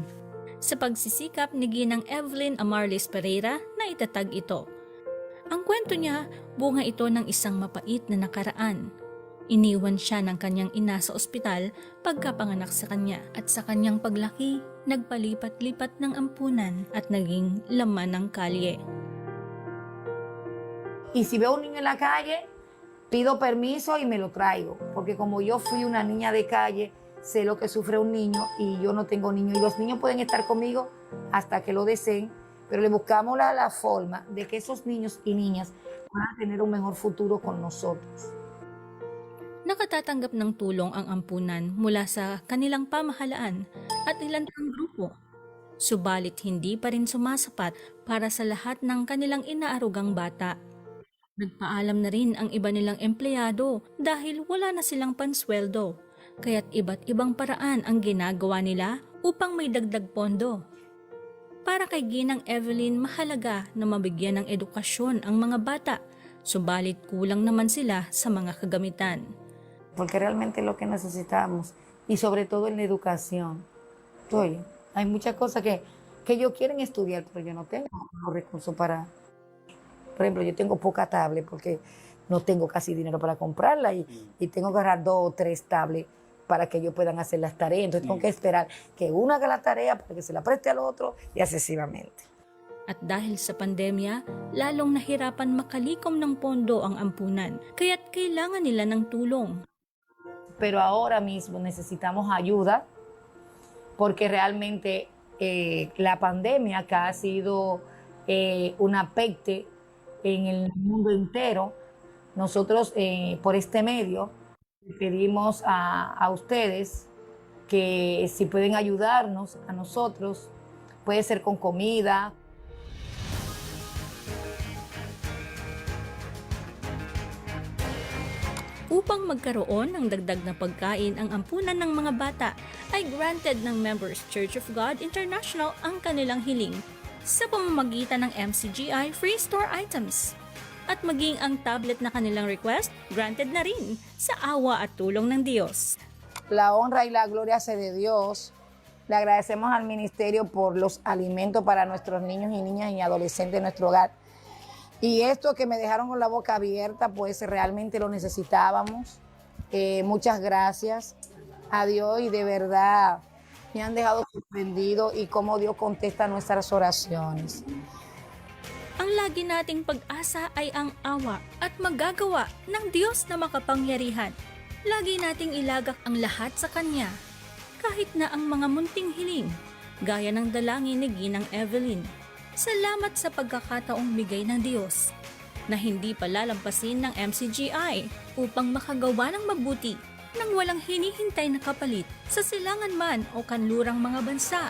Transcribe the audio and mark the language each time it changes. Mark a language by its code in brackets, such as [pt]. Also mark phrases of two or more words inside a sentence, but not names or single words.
[tl] Sa pagsisikap ni Ginang Evelyn Amarlis Pereira na itatag ito. Ang kwento niya, bunga ito ng isang mapait na nakaraan. Iniwan siya ng kanyang ina sa ospital pagkapanganak sa kanya at sa kanyang paglaki, nagpalipat-lipat ng ampunan at naging laman ng kalye. [es] Y si veo un niño en la calle, pido permiso y me lo traigo, porque como yo fui una niña de calle, sé lo que sufre un niño y yo no tengo niños. Y los niños pueden estar conmigo hasta que lo deseen, pero le buscamos la forma de que esos niños y niñas puedan tener un mejor futuro con nosotros. [tl] Nakatatanggap ng tulong ang ampunan mula sa kanilang pamahalaan at ilang grupo. Subalit hindi pa rin sumasapat para sa lahat ng kanilang inaarugang bata. Nagpaalam na rin ang iba nilang empleyado dahil wala na silang pansweldo, kaya't iba't ibang paraan ang ginagawa nila upang may dagdag pondo. Para kay Ginang Evelyn, mahalaga na mabigyan ng edukasyon ang mga bata, subalit kulang naman sila sa mga kagamitan. [es] Porque realmente lo que necesitamos, y sobre todo en la educación. Oye, hay muchas cosas que ellos quieren estudiar, pero yo no tengo los recursos para... Por ejemplo, yo tengo poca tablet porque no tengo casi dinero para comprarla y tengo que agarrar 2 o 3 tablets para que ellos puedan hacer las tareas. Entonces tengo que esperar que uno haga la tarea para que se la preste al otro y asesivamente. [tl] At dahil sa pandemya, lalong nahirapan makalikom ng pondo ang ampunan, kaya't kailangan nila ng tulong. [es] Pero ahora mismo necesitamos ayuda porque realmente la pandemia que ha sido una peste en el mundo entero. Nosotros por este medio pedimos a ustedes que si pueden ayudarnos a nosotros, puede ser con comida. [tl] Upang magkaroon ng dagdag na pagkain ang ampunan ng mga bata, ay granted ng Members Church of God International ang kanilang hiling sa pamamagitan ng MCGI [en] free store items. [tl] At maging ang tablet na kanilang request, granted na rin sa awa at tulong ng Diyos. [es] La honra y la gloria sea de Dios. Le agradecemos al ministerio por los alimentos para nuestros niños y niñas y adolescentes en nuestro hogar. Y esto que me dejaron con la boca abierta, pues realmente lo necesitábamos. Muchas gracias a Dios y de verdad me han dejado sorprendido y cómo Dios contesta nuestras oraciones. [tl] Ang lagi nating pag-asa ay ang awa at magagawa ng Diyos na makapangyarihan. Lagi nating ilagak ang lahat sa Kanya, kahit na ang mga munting hiling, gaya ng dalangin ni Ginang Evelyn. Salamat sa pagkakataong bigay ng Diyos na hindi palalampasin ng MCGI upang makagawa ng mabuti nang walang hinihintay na kapalit sa silangan man o kanlurang mga bansa.